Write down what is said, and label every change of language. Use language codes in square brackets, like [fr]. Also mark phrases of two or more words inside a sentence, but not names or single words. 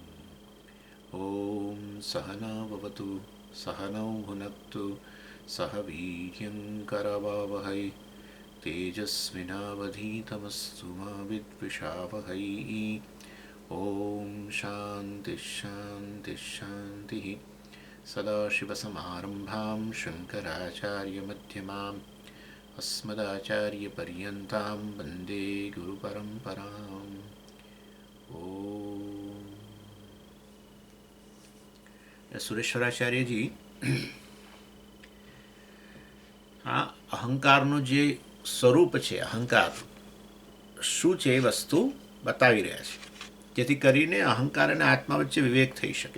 [sa] ॐ सहना भवतु सहनौ भुनक्तु सह वीर्यङ्करवावहै तेजस्विनावधीतमस्तु मा विद्विषावहै। ॐ शान्तिः शान्तिः शान्तिः। सदाशिवसमारम्भां शङ्कराचार्यमध्यमाम् अस्मदाचार्यपर्यन्तां वन्दे गुरुपरम्पराम्। [gu] સુરેશ્વરાચાર્યજી આ અહંકારનું જે સ્વરૂપ છે, અહંકાર શું છે એ વસ્તુ બતાવી રહ્યા છે, જેથી કરીને અહંકાર અને આત્મા વચ્ચે વિવેક થઈ શકે.